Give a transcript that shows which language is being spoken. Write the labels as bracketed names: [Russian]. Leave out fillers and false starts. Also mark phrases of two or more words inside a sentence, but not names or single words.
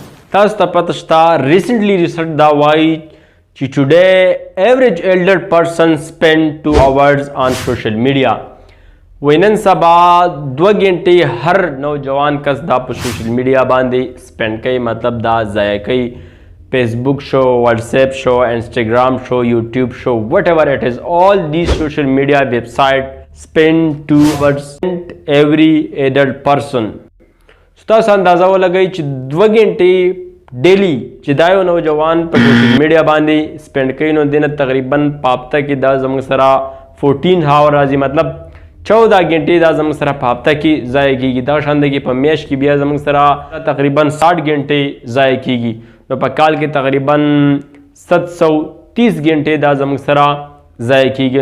[Pashto] تاسو ته پته شته [English] recently research [Pashto] دا وایي چې [English] today average elder person spend 2 hours on social media. [Pashto] وینن سبا 2 غنټې هر نوجوان کس دا په [English] social media [Pashto] باندې سپینډ کوي، مطلب دا ضایع کوي. فیسبک شو، واتس ایپ شو، انسټاګرام شو، یوټیوب شو، [English] whatever it is, all these social media website spend 2 hours every adult person. [Pashto] تاسو اندازه ولګئ چې 2 غنټې ډیلی چې دا یو نوجوان په [English] social media [Pashto] باندې سپینډ کوي نو دنه تقریبا په هفته کې دا زموږ سره 14 هاور راځي، مطلب 14 غنټې دا زموږ سره په هفته کې ضایع کیږي. دا شان دی په میاشت کې بیا زموږ سره تقریبا 60 غنټې ضایع کیږي، نو په کال کې تقریبا 730 غنټې دا زموږ سره ضایع کیږي.